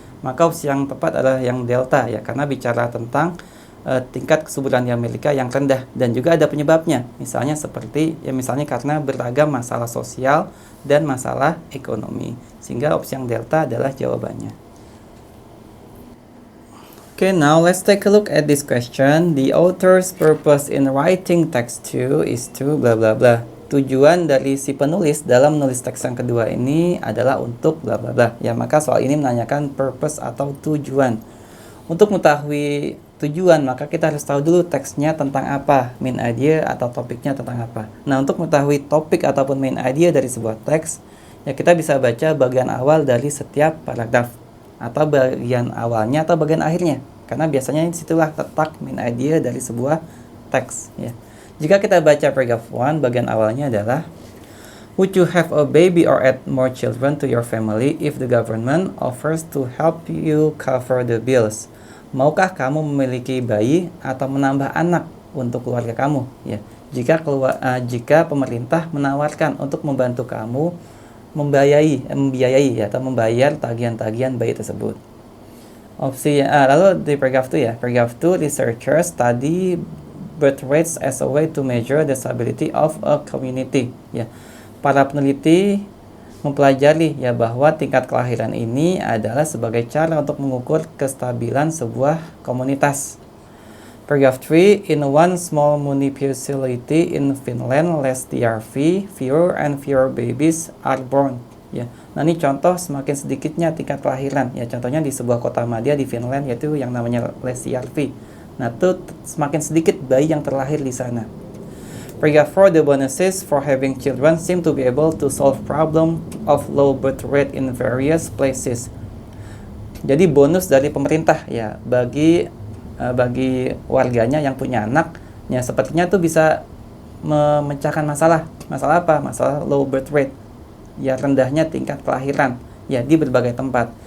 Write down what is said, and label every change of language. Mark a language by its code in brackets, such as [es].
[id] Maka opsi yang tepat adalah yang delta ya, karena bicara tentang tingkat kesuburan di Amerika yang rendah, dan juga ada penyebabnya. Misalnya karena beragam masalah sosial dan masalah ekonomi. Sehingga opsi yang delta adalah jawabannya. [en] Okay, now let's take a look at this question. The author's purpose in writing text 2 is to bla bla bla. [id] Tujuan dari si penulis dalam menulis teks yang kedua ini adalah untuk bla bla bla. Ya, maka soal ini menanyakan purpose atau tujuan. Untuk mengetahui tujuan, maka kita harus tahu dulu teksnya tentang apa, main idea atau topiknya tentang apa. Nah, untuk mengetahui topik ataupun main idea dari sebuah teks, ya kita bisa baca bagian awal dari setiap paragraf, atau bagian awalnya atau bagian akhirnya, karena biasanya disitulah letak main idea dari sebuah teks ya. Jika kita baca paragraph 1, bagian awalnya adalah [en] Would you have a baby or add more children to your family if the government offers to help you cover the bills? [id] Maukah kamu memiliki bayi atau menambah anak untuk keluarga kamu? Ya, jika pemerintah menawarkan untuk membantu kamu membiayai atau membayar tagihan-tagihan bayi tersebut. Opsi lalu di paragraf 2 ya. [en] Paragraf 2, researchers study birth rates as a way to measure the stability of a community. [id] Ya. Para peneliti mempelajari ya bahwa tingkat kelahiran ini adalah sebagai cara untuk mengukur kestabilan sebuah komunitas. [en] Paragraph 3, in one small municipality in Finland, less DRV, fewer and fewer babies are born. [id] Ya. Nah, ini contoh semakin sedikitnya tingkat kelahiran. Ya, contohnya di sebuah kota madya di Finland yaitu yang namanya less DRV. Nah, itu semakin sedikit bayi yang terlahir di sana. [en] Paragraph 4, the bonuses for having children seem to be able to solve problem of low birth rate in various places. [id] Jadi bonus dari pemerintah ya bagi warganya yang punya anak ya sepertinya tuh bisa memecahkan masalah. Masalah apa? Masalah [en] low birth rate. [id] Ya rendahnya tingkat kelahiran ya di berbagai tempat.